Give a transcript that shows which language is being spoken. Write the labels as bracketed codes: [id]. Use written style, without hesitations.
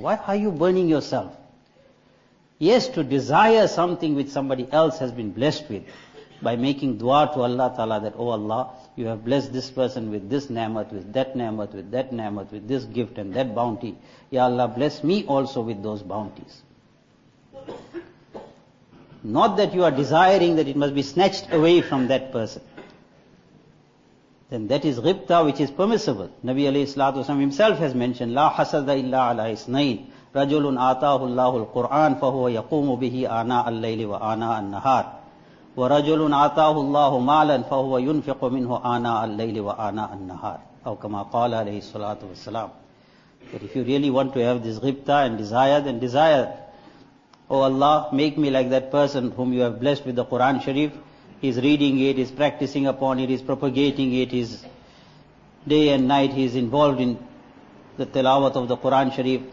[en] Why are you burning yourself? Yes, to desire something which somebody else has been blessed with by making dua to Allah Ta'ala that, oh Allah, you have blessed this person with this ni'mat, with that ni'mat, with that ni'mat, with this gift and that bounty. Ya Allah, bless me also with those bounties. Not that you are desiring that it must be snatched away from that person. Then that is ghibta, which is permissible. [ar] Nabi alayhi salatu wasalam himself has mentioned, لا حسد إلا على إثنين رجل آتاه الله القرآن فهو يقوم به آناء الليل وآناء النهار ورجل آتاه الله مالا فهو ينفق منه آناء الليل وآناء النهار أو كما قال عليه الصلاة والسلام. [en] But if you really want to have this ghibta and desire, then desire. Oh Allah, make me like that person whom you have blessed with the Quran Sharif. He's reading it, he's practicing upon it, he's propagating it, he's day and night, he's involved in the tilawat of the Quran Sharif.